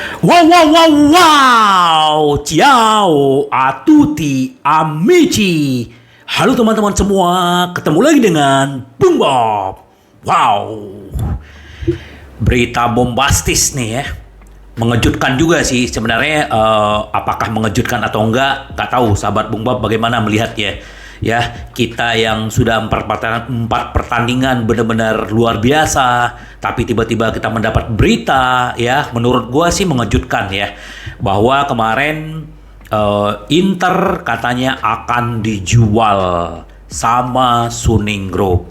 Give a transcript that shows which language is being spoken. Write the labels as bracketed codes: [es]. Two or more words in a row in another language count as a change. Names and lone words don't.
[it] Wow, wow, wow, wow. Ciao a tutti amici. [id] Halo teman-teman semua, ketemu lagi dengan Bung Bob. Wow, berita bombastis nih ya. Mengejutkan juga sih sebenarnya. Apakah mengejutkan atau enggak? Nggak tahu sahabat Bung Bob bagaimana melihatnya. Ya, kita yang sudah empat pertandingan benar-benar luar biasa, tapi tiba-tiba kita mendapat berita ya, menurut gua sih mengejutkan ya, bahwa kemarin Inter katanya akan dijual sama Suning Group.